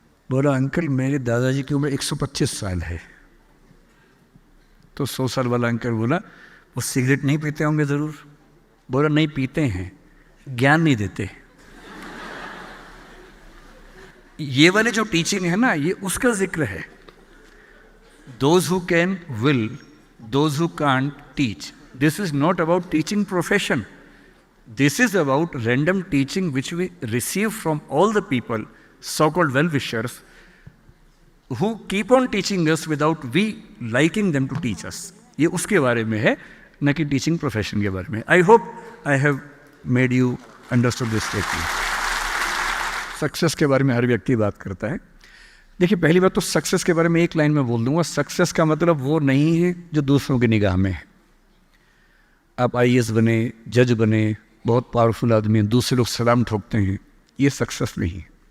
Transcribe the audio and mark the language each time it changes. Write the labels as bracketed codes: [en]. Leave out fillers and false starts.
[hi] बोला अंकल मेरे दादाजी की उम्र 125 साल है। तो 100 साल वाला अंकल बोला वो सिगरेट नहीं पीते होंगे ज़रूर? बोला नहीं पीते हैं, ज्ञान नहीं देते। ये वाले जो टीचिंग है ना, ये उसका जिक्र है। [en] Those who can will, those who can't teach. This is not about teaching profession. This is about random teaching which we receive from all the people, so-called well-wishers, who keep on teaching us without we liking them to teach us. [hi] ये उसके बारे में है, न कि teaching profession के बारे में। [en] I hope I have made you understood this statement. [hi] Success के बारे में हर व्यक्ति बात करता है। देखिए पहली बात तो सक्सेस के बारे में एक लाइन में बोल दूंगा। सक्सेस का मतलब वो नहीं है जो दूसरों की निगाह में है। आप IAS बने, जज बने, बहुत पावरफुल आदमी हैं, दूसरे लोग सलाम ठोकते हैं, ये सक्सेस नहीं है।